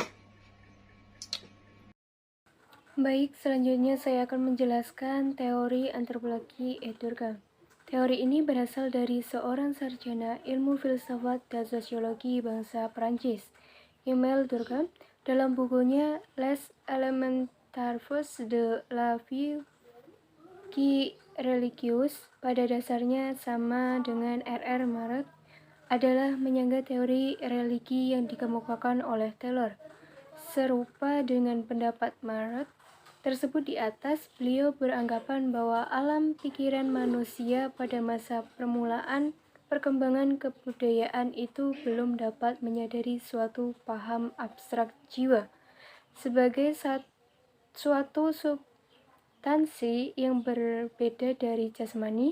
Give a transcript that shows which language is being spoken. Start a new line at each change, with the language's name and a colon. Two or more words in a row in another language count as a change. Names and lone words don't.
Indonesian: Baik, selanjutnya saya akan menjelaskan teori antropologi Durkheim. Teori ini berasal dari seorang sarjana ilmu filsafat dan sosiologi bangsa Prancis, Emile Durkheim, dalam bukunya Les Elementaires de la vie qui religieuse, pada dasarnya sama dengan R.R. Marx, adalah menyanggah teori religi yang dikemukakan oleh Taylor. Serupa dengan pendapat Marx tersebut di atas, beliau beranggapan bahwa alam pikiran manusia pada masa permulaan perkembangan kebudayaan itu belum dapat menyadari suatu paham abstrak jiwa sebagai suatu substansi yang berbeda dari jasmani.